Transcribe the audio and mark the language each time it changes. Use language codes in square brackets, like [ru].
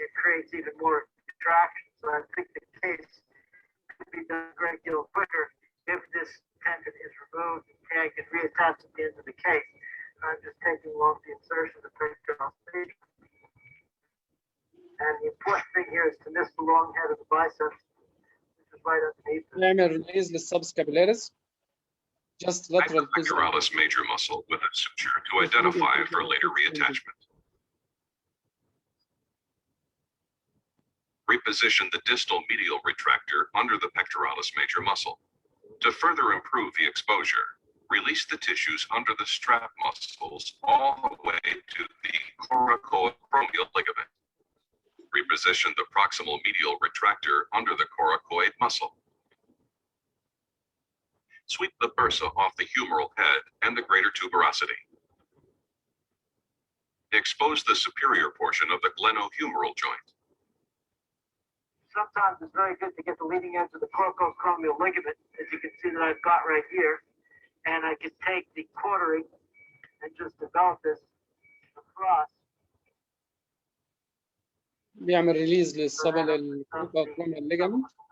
[en] It creates even more contraction. So I think the case could be done a great deal quicker if this tendon is removed and tagged and reattached at the end of the case. I'm just taking off the insertion of the pectoralis major. And the important thing here is to miss the long head of the biceps, which is right underneath it. [ar] نعمل [en] Release للسبسكابيلاريس. Just lateral to the Pectoralis major muscle with a suture to identify for later reattachment. Reposition the distal medial retractor under the pectoralis major muscle. To further improve the exposure, release the tissues under the strap muscles all the way to the coracoacromial ligament. Reposition the proximal medial retractor under the coracoid muscle. Sweep the bursa off the humeral head and the greater tuberosity. Expose the superior portion of the glenohumeral joint. Sometimes it's very good to get the leading edge of the coracoacromial ligament, as you can see that I've got right here. And I can take the cautery and just develop this across. [ar] بيعمل [en] Release للصبل الكروميال ligament.